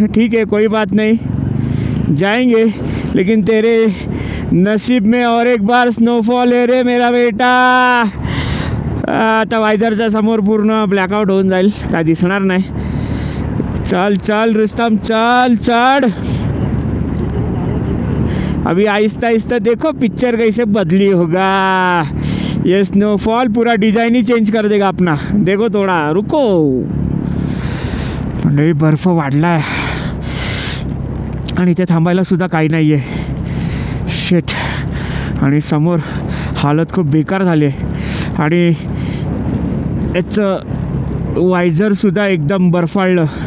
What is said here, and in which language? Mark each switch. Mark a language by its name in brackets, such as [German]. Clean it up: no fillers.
[Hindi] ठीक है कोई बात नहीं, जाएंगे, लेकिन तेरे नसीब में और एक बार स्नोफॉल है रे मेरा बेटा. [Marathi] आता वायझरच्या समोर पूर्ण ब्लॅकआउट होऊन जाईल, काय दिसणार नाही. [Hindi] चल चल रुस्तम चल चढ़. अभी आहिस्ता आहिस्ता देखो पिक्चर कैसे बदली होगा. ये स्नोफॉल पूरा डिज़ाइन ही चेंज कर देगा अपना. देखो थोड़ा रुको. [Marathi] मंडळी बर्फ वाढला आहे आणि इथे थांबायला सुद्धा काही नाही आहे. शेट. आणि समोर हालत खूप बेकार झाली आहे आणि याचं वायझरसुद्धा एकदम बर्फाळलं.